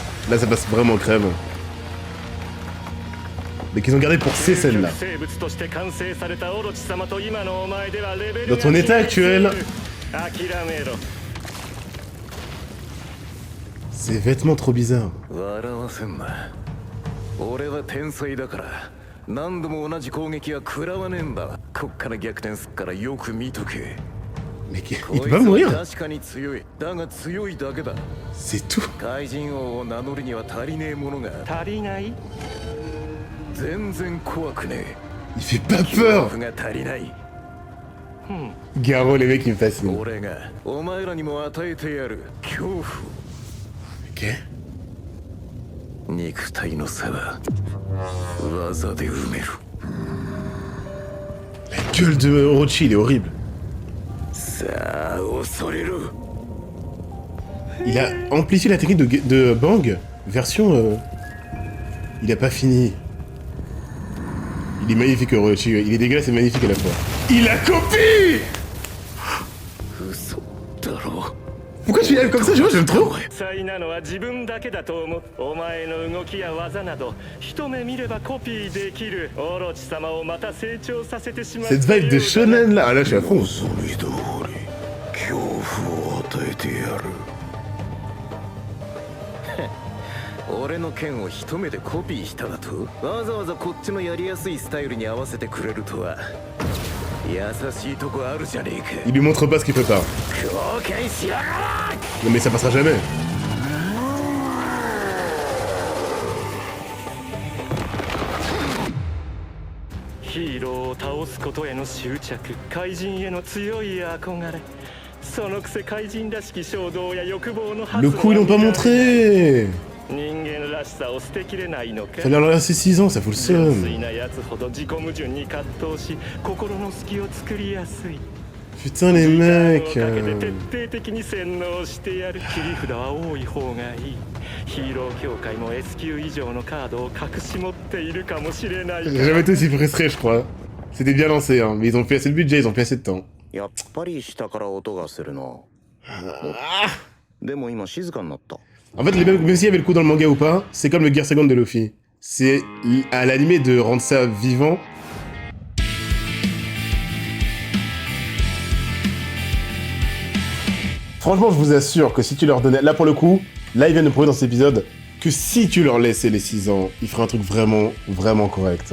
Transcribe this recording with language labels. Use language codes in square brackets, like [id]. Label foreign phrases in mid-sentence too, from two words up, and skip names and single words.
[fr] Là ça passe vraiment crème. Mais qu'ils ont gardé pour ces scènes là. Dans ton état actuel... Ces vêtements trop bizarres. [ja] 俺は天才だから何度も同じ攻撃は食らわねえんだ。こっから逆転すっからよく見とけ。 [fr] Mais il peut pas mourir. [ja] 確かに強い。だが強いだけだ。 [fr] C'est tout. [ja] 怪人王を名乗るには足りねえものが。足りない？全然怖くねえ。 [fr] Il fait pas peur. [ja] が足りない。 [fr] Garo, les mecs, ils me fascinent. [ja] 俺がお前らにも与えてやる恐怖。 [fr] Ok. [ja] 肉体の差は技で埋める。 [fr] La gueule de Orochi, il est horrible. [ja] さあ恐れろ。 [fr] Il a amplifié la technique de Bang, version... Il a pas fini. Il est magnifique Orochi, il est dégueulasse et magnifique à la fois. Il a copié. [ja] 嘘だろ。 [fr] Pourquoi tu y arrives comme ça? J'aime trop. [ja] 才なのは自分だけだと思う。お前の動きや技など一目見ればコピーできる。オロチ様をまた成長させてしまった。 [fr] Cette vibe de shonen là, ah là je suis à fond. [ja] 望み通り恐怖を与えてやる俺の剣を一目でコピーしただとわざわざこっちのやりやすいスタイルに合わせてくれるとは優しいとこあるじゃねえか [fr] Il lui montre pas ce qu'il peut pas. [ja] 後悔しやがら [fr] Non mais ça passera jamais. [ja] ヒーローを倒すことへの執着、怪人への強い憧れ、そのくせ怪人らしき衝動や欲望の発 [fr] Le coup ils l'ont pas montré. [ja] 人間らしさを捨てきれないのか。 [fr] Fallait leur laisser 6 ans, ça fout le [ja] 純 [fr] seum. [ja] 粋なやつほど自己矛盾に葛藤し、心の隙を作りやすい。 [fr] Putain les [ja] 時間を [fr] mecs. [ja] かけて徹底的に洗脳してやる。切り札は多い方がいい。ヒーロー協会も S 級以上のカードを隠し持っているかもしれないか [fr] J'ai [ja] ら。 [fr] jamais été aussi frustré je crois. C'était bien lancé hein, mais ils ont plus assez de budget, ils ont plus assez de temps. [ja] やっぱり下から音がするなでも今静かになった [fr] En fait, même s'il y avait le coup dans le manga ou pas, c'est comme le Gear Second de Luffy. C'est à l'animé de rendre ça vivant. Franchement, je vous assure que si tu leur donnais... Là, pour le coup, là, ils viennent de prouver dans cet épisode que si tu leur laissais les 6 ans, ils feraient un truc vraiment, vraiment correct.